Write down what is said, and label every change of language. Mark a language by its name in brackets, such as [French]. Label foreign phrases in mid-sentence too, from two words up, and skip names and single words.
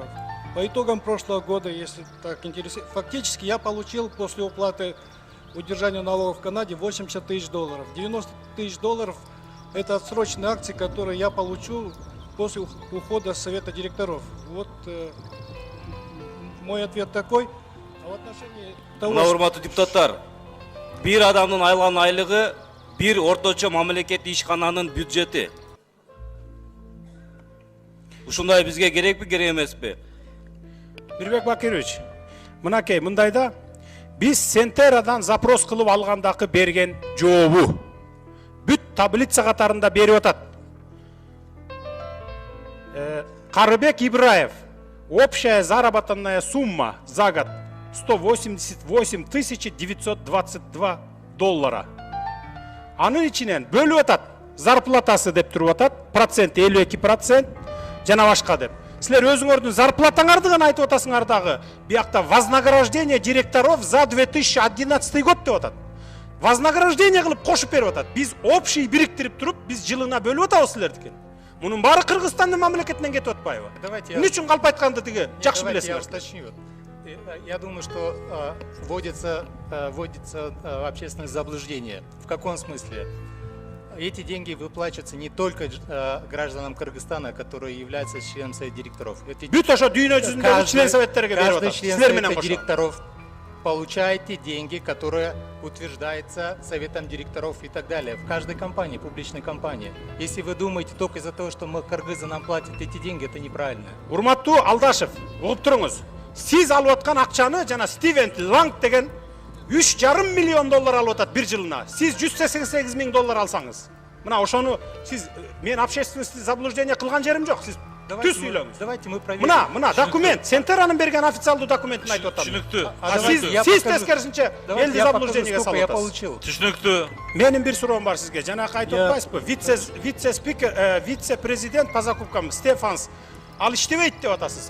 [Russian] По итогам прошлого года, если так интересует, фактически я получил после уплаты удержания налогов в Канаде 80 тысяч долларов. 90 тысяч долларов – это отсроченные акции, которые я получу после ухода с Совета директоров. Вот мой ответ такой. А в отношении того, [Kyrgyz] Урматтуу депутаттар, бир адамдын айлган айлыгы бир орточо мамлекеттик ишкананын бюджети. Ушундай бизге керекпи, керек эмеспи? Мирбек Бакирович, мынакей, мындайда биз Сентерадан запрос кылып алгандагы берген жообу бүт таблица катарында берип атат. Карыбек Ибраев, [Russian] общая заработанная сумма за год 188 922 доллара. [Kyrgyz] Анын ичинен бөлүп атат, зарплатасы деп туруп атат, процент 52%, жана башка деп. Силер өзүңөрдүн зарплатаңарды гана айтып атасыңар дагы. Биякта [Russian] вознаграждение директоров за 2011 год [Kyrgyz] деп атат. Вознаграждение кылып кошуп берип атат. Биз общий бириктирип туруп, биз жылына бөлүп атабыз силердикин. Мунун баары Кыргызстандын мамлекетинен кетип атпайбы? Эмне үчүн калп айтканды тиги жакшы билесиңер. [Russian] Я думаю, что вводится общественное заблуждение. В каком смысле? эти деньги выплачиваются не только гражданам Кыргызстана, которые являются членами Совета директоров. [Kyrgyz] Бүт ошо дүйнө жүзүндөгү член советтерге берип [Russian] Каждый [Kyrgyz] атат. [Russian] член [Kyrgyz] Силер менен [Russian] Совета [Kyrgyz] кошо. [Russian] директоров получает те деньги, которые утверждаются Советом директоров и так далее. В каждой компании, публичной компании. Если вы думаете только из-за того, что мы кыргызы нам платят эти деньги, это неправильно. [Kyrgyz] Урматтуу Алдашев, угуп туруңуз. Сиз алып аткан акчаны жана Стивен Ланг деген 3,5 миллион доллар алып атат бир жылына. Сиз 188 миң доллар алсаңыз. Мына ошону сиз мен [Russian] общественности заблуждение [Kyrgyz] кылган жерим жок. Сиз түз сүйлөңүз. [Russian] Давайте мы проверим. [Kyrgyz] Мына документ, Сентеранын берген официалдуу документин айтып атам. Түшүнүктүү. Сиз тескерисинче элди заблуждениеге салып [Russian] я [Kyrgyz] атасыз. [Russian] получил. [Kyrgyz] Түшүнүктүү. Менин бир суроом бар сизге. Жанакы айтып атпайсызбы? Вице-спикер, вице-президент по закупкам Стефанс ал иштебейт деп атасыз.